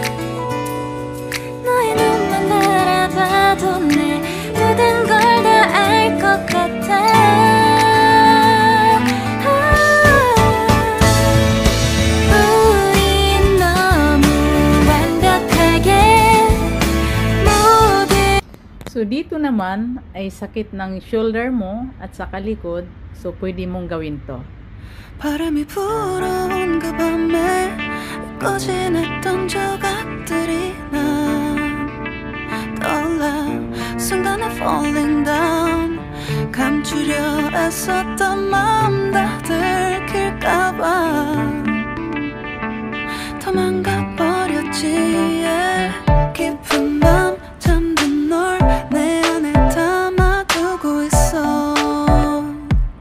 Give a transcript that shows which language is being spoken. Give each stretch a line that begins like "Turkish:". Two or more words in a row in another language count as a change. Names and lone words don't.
Korean: 너의 눈만 바라봐도 내 모든 걸 다 알 것 같아. 우린 너무 완벽하게 모든.
Filipino: So dito naman ay sakit ng shoulder mo at sa kalikod, so pwede mong gawin to.
Korean: 바람이 불어온 그 밤에 잊고 지냈던 조각들이 난 떠올라.
English: 순간에 falling down,
Korean: 감추려 애썼던 마음 다 들킬까봐 도망가 버렸지. 깊은 밤 잠든 널 내 안에 담아두고 있어.